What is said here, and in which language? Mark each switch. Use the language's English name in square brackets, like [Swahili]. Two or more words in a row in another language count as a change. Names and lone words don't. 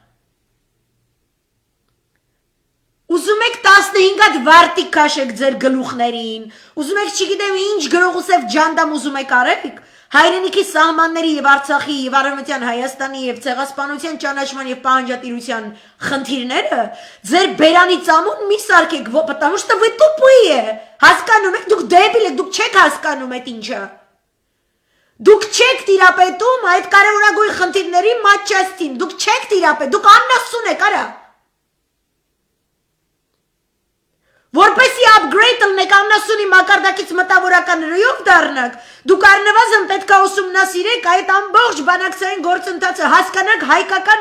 [Armenian] Ուզում եք 15 հատ վարտիկ քաշեք ձեր գլուխներին, ուզում եք չգիտեմ ինչ գրողուսև ջանդամ ուզում եք արեք, հայրենիքի սահմանների եւ Արցախի եւ Արևմտյան Հայաստանի եւ ցեղասպանության ճանաչման եւ պահանջատիրության խնդիրները ձեր բերանի ծամոն մի սարքեք, [Russian] потому что вы тупые, [Armenian] հասկանում եք, դուք դեբիլ եք, դուք չեք հասկանում այդ ինչը։ Դուք չեք տիրապետում այդ կարևորագույն խնդիրների մատչաստին, դուք չեք տիրապետ, դուք Աննասուն եք, արա։ Որպեսի upgrade ըլնեք Աննասունի մակարդակից մտավորականներով դառնաք, դուք առնվազն պետք է ուսումնասիրեք այդ ամբողջ բանակցային գործընթացը, հասկանաք հայկական